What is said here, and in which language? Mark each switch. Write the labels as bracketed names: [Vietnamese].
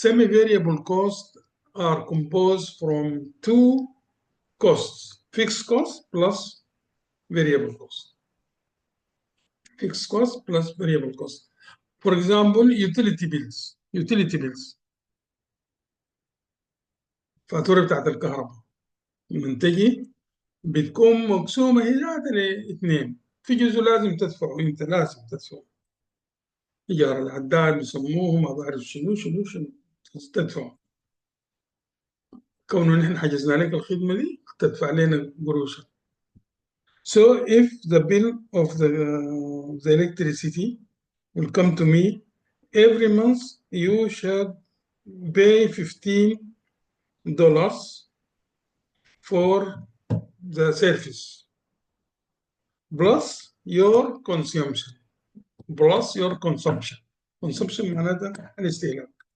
[English] Semi-variable costs are composed from two costs: fixed cost plus variable cost. Fixed cost plus variable cost. For example, utility bills. Utility bills. [Arabic] فاتورة بتاعت الكهرباء لما تجي بتكون مقسومة هي ذاتها لاثنين، في جزء لازم تدفعه أنت، لازم تدفعه إيجار العداد بيسموه ما بعرف شنو تدفعه. كونه نحن حجزنا لك الخدمة دي تدفع لنا قروشها. [English] So if the bill of the electricity will come to me every month, you should pay $15 for the service plus your consumption. Plus your consumption. [Arabic] Consumption معناتها الاستهلاك.